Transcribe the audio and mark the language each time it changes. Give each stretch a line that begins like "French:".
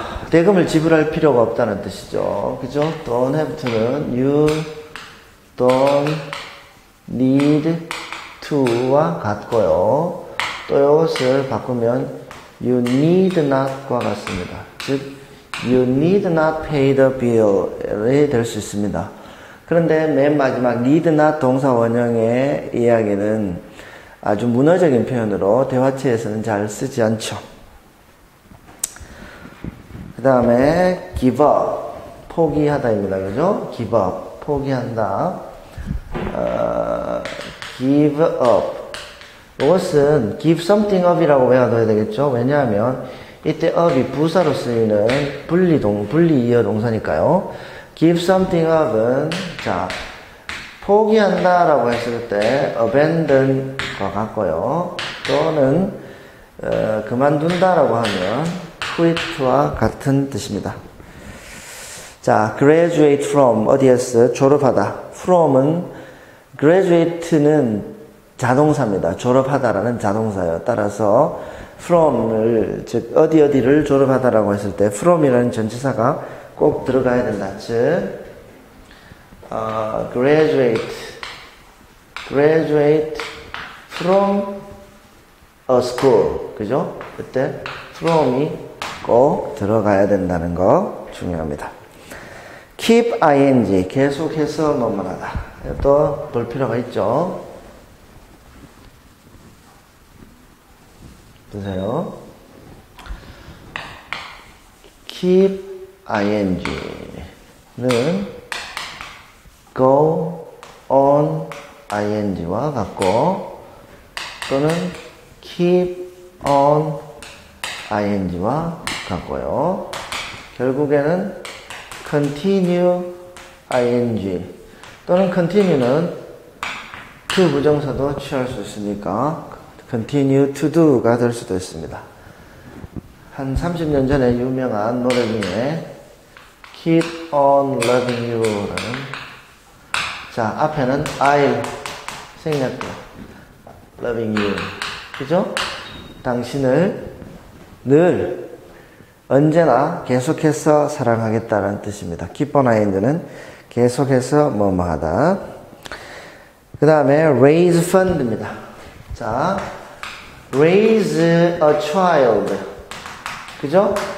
Korean: 대금을 지불할 필요가 없다는 뜻이죠. 그죠?
English: don't have to
Korean: 는
English: you don't need to
Korean: 와 같고요. 또 이것을 바꾸면
English: you need not
Korean: 과 같습니다. 즉
English: you need not pay the bill
Korean: 이 될 수 있습니다. 그런데 맨 마지막
English: need not
Korean: 동사 원형의 이야기는 아주 문어적인 표현으로 대화체에서는 잘 쓰지 않죠. 그 다음에 give up, 포기하다입니다. 그죠?
English: give up,
Korean: 포기한다.
English: give up.
Korean: 이것은
English: give something up
Korean: 이라고 외워둬야 되겠죠? 왜냐하면 이때 up이 부사로 쓰이는 분리이어 동사니까요.
English: give something up
Korean: 은 자 포기한다라고 했을 때 abandon과 같고요. 또는 그만둔다라고 하면 quit와 같은 뜻입니다. 자,
English: graduate from
Korean: 어디에서 졸업하다. from은 graduate는 자동사입니다. 졸업하다라는 자동사예요. 따라서 from을 즉 어디를 졸업하다라고 했을 때 from이라는 전치사가 꼭 들어가야 된다. 즉
English: graduate from a school.
Korean: 그죠? 그때 from이 꼭 들어가야 된다는 거 중요합니다.
English: keep ing,
Korean: 계속해서 뭐뭐 하다. 또 볼 필요가 있죠. 보세요.
English: keep ing
Korean: 는
English: go on ing
Korean: 와 같고 또는
English: keep on ing
Korean: 와 같고요. 결국에는
English: continue ing
Korean: 또는 continue는 그 부정사도 취할 수 있으니까
English: continue to do
Korean: 가 될 수도 있습니다. 한 30년 전에 유명한 노래 중에
English: Keep on loving you
Korean: 라는 자 앞에는
English: I'll
Korean: 생략돼요.
English: loving you
Korean: 그죠? 당신을 늘 언제나 계속해서 사랑하겠다는 뜻입니다.
English: Keep on ing
Korean: 는 계속해서 뭐뭐 하다. 그 다음에
English: raise fund
Korean: 입니다.
English: 자, raise a child.
Korean: 그죠?